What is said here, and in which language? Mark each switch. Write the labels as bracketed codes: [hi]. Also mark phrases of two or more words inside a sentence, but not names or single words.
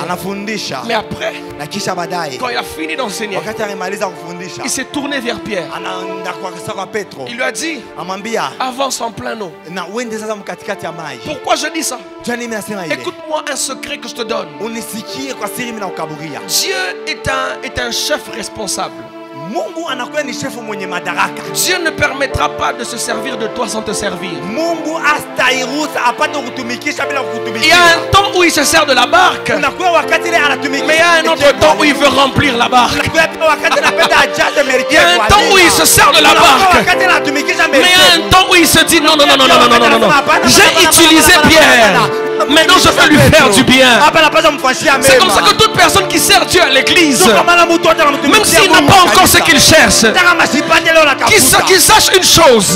[fr] Mais après, quand il a fini d'enseigner, il s'est tourné vers Pierre. Il lui a dit, avance en plein eau. Pourquoi je dis ça? Écoute-moi un secret que je te donne. Dieu est un chef responsable. [sw] Mungu anakuwa ni chef mwenye madaraka. [fr] Dieu ne permettra pas de se servir de toi sans te servir. [sw] Mungu astairuhusa apate kutumikisha bila [fr] Il y [sw] kukutumikia. [fr] a un temps où il se sert de la barque, [sw] Unakuwa wakati ile anatumikisha. [fr] mais il y a un autre temps où il veut remplir la barque. [sw] Unakuwa pia wakati anapenda ajaze [fr] Il y [sw] merikebu. [fr] a un temps où il se sert de la barque, [sw] Wakati anatumikisha [fr] mais il y a un [sw] merikebu. [fr] temps où il se dit non, non, non, non, non, non, non, non, non. J'ai utilisé Pierre. Maintenant je vais lui faire du bien. C'est comme ça que toute personne qui sert Dieu à l'église, même s'il n'a pas encore ce qu'il cherche, qu'il sache une chose.